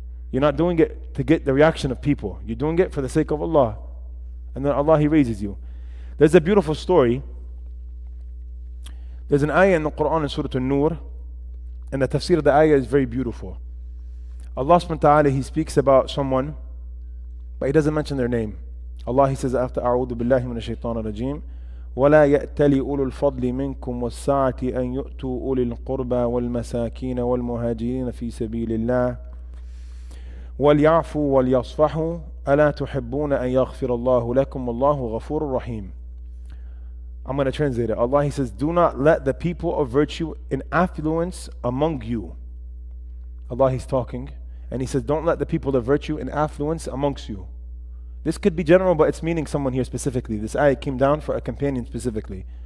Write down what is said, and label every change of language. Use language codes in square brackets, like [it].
[en] You're not doing it to get the reaction of people. You're doing it for the sake of Allah. And then Allah, He raises you. There's a beautiful story. There's an ayah in the Quran in Surah An-Nur, and the tafsir of the ayah is very beautiful. Allah subhanahu wa ta'ala, He speaks about someone, but He doesn't mention their name. Allah, He says after [ar] أعوذ بالله من الشيطان الرجيم ولا يأتلي أولو الفضل منكم والسعة أن يؤتوا أولي القربى والمساكين والمهاجرين في سبيل الله وليعفوا وليصفحوا ألا تحبون أن يغفر الله لكم والله غفور رحيم. [en] I'm going to translate it. Allah, He says, do not let the people of virtue in affluence among you. Allah, He's talking, and He says, don't let the people of virtue in affluence amongst you. This could be general, but it's meaning someone here specifically. This ayah came down for a companion specifically.